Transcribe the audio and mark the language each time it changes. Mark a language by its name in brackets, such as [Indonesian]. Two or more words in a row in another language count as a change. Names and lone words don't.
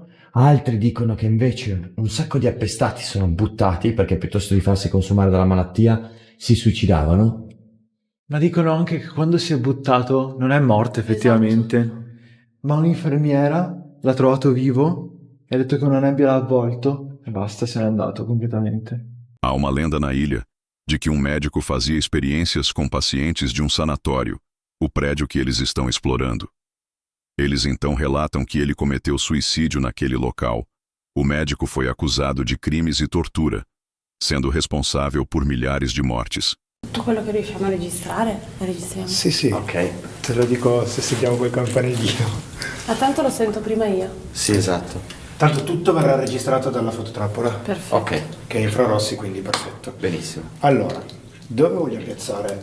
[Italian] Altri dicono che invece un sacco di appestati sono buttati perché piuttosto di farsi consumare dalla malattia si suicidavano. Ma dicono anche che quando si è buttato non è morto effettivamente, ma un'infermiera l'ha trovato vivo e ha detto che una nebbia l'ha avvolto e basta, se n'è andato completamente. [Portuguese] Há uma lenda na ilha de que um médico fazia experiências com pacientes de um sanatório, o prédio que eles estão explorando. Eles então relatam que ele cometeu suicídio naquele local. O médico foi acusado de crimes e tortura, sendo responsável por milhares de mortes. [Italian] Tutto quello che riusciamo a registrare, lo registriamo. Sì, sì. Ok, Te lo dico se sentiamo quel campanellino. Ma tanto lo sento prima io. sì, esatto. Tanto tutto verrà registrato dalla fototrappola, Perfetto. Ok, che è infrarossi, quindi perfetto. benissimo. Allora, dove voglio piazzare?